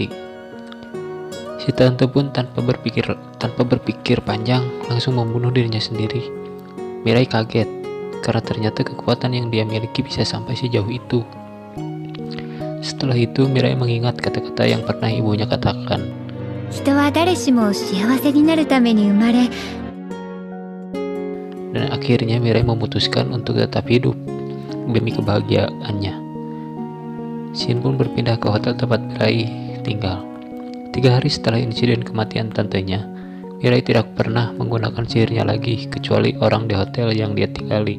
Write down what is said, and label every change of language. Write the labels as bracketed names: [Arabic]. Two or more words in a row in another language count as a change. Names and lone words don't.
[Indonesian] Si tante pun tanpa berpikir panjang langsung membunuh dirinya sendiri. Mirai kaget karena ternyata kekuatan yang dia miliki bisa sampai sejauh itu. Setelah itu Mirai mengingat kata-kata yang pernah ibunya katakan. [Japanese] 人は誰しも幸せになるために生まれ。 [Indonesian] Dan akhirnya Mirai memutuskan untuk tetap hidup demi kebahagiaannya. Shin pun berpindah ke hotel tempat Mirai tinggal. 3 hari setelah insiden kematian tantenya, Mirai tidak pernah menggunakan sihirnya lagi kecuali orang di hotel yang dia tinggali.